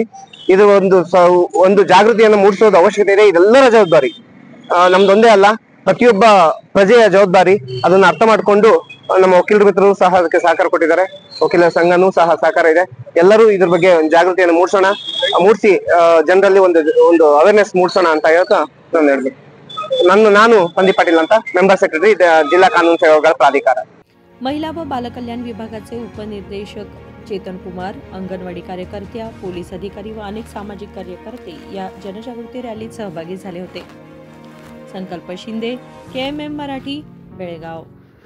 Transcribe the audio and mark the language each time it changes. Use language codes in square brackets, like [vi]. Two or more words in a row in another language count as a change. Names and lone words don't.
[kn] ಇದು ಒಂದು ಜಾಗೃತಿಯನ್ನು ಮೂಡಿಸೋದು ಅವಶ್ಯಕತೆ ಇದೆ, ಇದೆಲ್ಲರ ಜವಾಬ್ದಾರಿ, ನಮ್ದೊಂದೇ ಅಲ್ಲ, ಪ್ರತಿಯೊಬ್ಬ ಪ್ರಜೆಯ ಜವಾಬ್ದಾರಿ। ಅದನ್ನ ಅರ್ಥ ಮಾಡಿಕೊಂಡು ನಮ್ಮ ವಕೀಲರ ಮಿತ್ರರು ಸಹ ಅದಕ್ಕೆ ಸಹಕಾರ ಕೊಟ್ಟಿದ್ದಾರೆ, ವಕೀಲರ ಸಂಘನೂ ಸಹ ಸಹಕಾರ ಇದೆ। ಎಲ್ಲರೂ ಇದ್ರ ಬಗ್ಗೆ ಜಾಗೃತಿಯನ್ನು ಮೂಡಿಸಿ ಜನರಲ್ಲಿ ಒಂದು ಅವೇರ್ನೆಸ್ ಮೂಡಿಸೋಣ ಅಂತ ಹೇಳ್ತಾ ನಾನು ಹೇಳ್ಬೇಕು। ನಾನು ಸಂದೀಪ್ ಪಾಟೀಲ್ ಅಂತ, [en] member secretary, [mr] जिल्हा कानून सेवा प्राधिकार। महिला व बालकल्याण विभागाचे उपनिर्देशक चेतन कुमार, अंगणवाडी कार्यकर्त्या, पोलीस अधिकारी व अनेक सामाजिक कार्यकर्ते या जनजागृती रॅलीत सहभागी झाले होते। संकल्प शिंदे, KMM मराठी, बेळगाव।